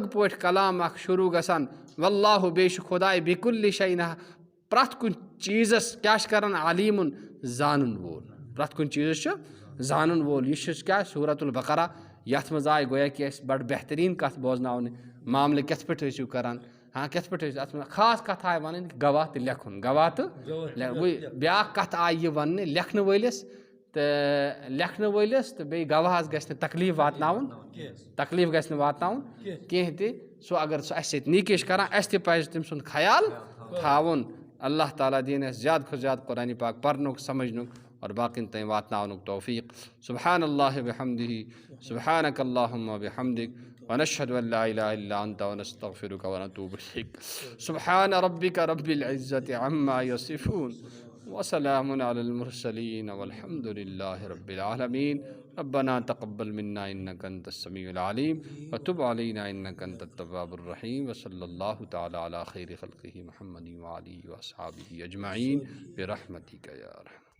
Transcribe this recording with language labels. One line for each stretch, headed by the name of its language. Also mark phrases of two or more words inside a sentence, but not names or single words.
Kashmiri: پٲٹھۍ کلام اکھ شروٗع گژھان واللہُ بیٚیہِ چھُ خۄداے بِکُلہِ شَیٖن پرٛٮ۪تھ کُنہِ چیٖزس کیٛاہ چھِ کران علیٖمُن زانُن وول پرٛٮ۪تھ کُنہِ چیٖزس چھُ زانُن وول یہِ چھُ کیٛاہ سوٗرت البقرہ یَتھ منٛز آے گویا کہِ اَسہِ بَڑٕ بہتریٖن کَتھ بوزناونہٕ معاملہٕ کِتھ پٲٹھۍ ٲسِو کران کِتھ پٲٹھۍ ٲسۍ اَتھ منٛز خاص کَتھ آے وَنٕنۍ گواہ تہٕ لیکھُن بیٛاکھ کَتھ آیہِ یہِ وَننہٕ لیکھنہٕ وٲلِس تہٕ بیٚیہِ گواہَس گژھِ نہٕ تکلیٖف واتناوُن کینٛہہ تہِ سُہ اگر سُہ اَسہِ سۭتۍ نیٖکی چھِ کران اَسہِ تہِ پَزِ تٔمۍ سُنٛد خیال تھاوُن اللہ تعالیٰ دِیِن اَسہِ زیادٕ کھۄتہٕ زیادٕ قرآنِ پاک پَرنُک سَمجھنُک اور باقٕیَن تام واتناونُک توفیٖق
Arabic: سُبحان اللہ وبحمدہ سُبحانک اللہُمَّ وبحمدک ونشہدُ ان لا الہ الا انت ونستغفرک ونتوب الیک سبحان ربک رب العزة عما یصفون وسلام على المرسلين والحمد لله رب العالمين. ربنا تقبل منا إنك أنت السميع العليم وتب علينا إنك أنت التواب الرحيم. وصلى الله تعالى على خير خلقه محمد وآله وأصحابه أجمعين برحمتك يا أرحم.